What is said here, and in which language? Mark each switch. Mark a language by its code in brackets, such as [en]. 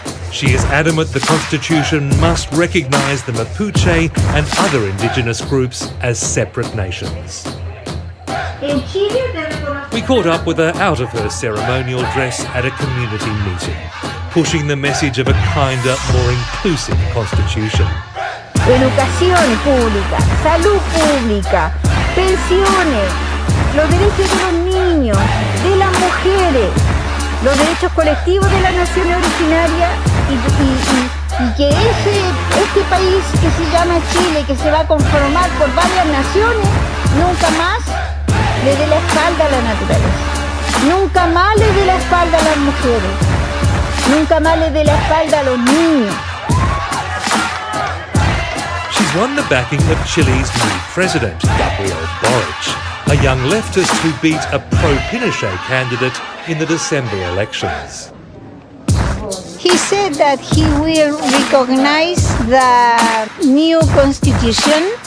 [en] She is adamant the Constitution must recognize the Mapuche and other indigenous groups as separate nations. We caught up with her out of her ceremonial dress at a community meeting, pushing the message of a kinder, more inclusive Constitution. [es] Educación pública, salud pública, pensiones, los derechos de los niños, de las mujeres, los derechos colectivos de las naciones originarias y que este país que se llama Chile, que se va a conformar por varias naciones, nunca más le dé la espalda a la naturaleza, nunca más le dé la espalda a las mujeres, nunca más le dé la espalda a los niños. [en] She's won the backing of Chile's new president, Gabriel Boric, a young leftist who beat a pro-Pinochet candidate in the December elections. He said that he will recognize the new constitution.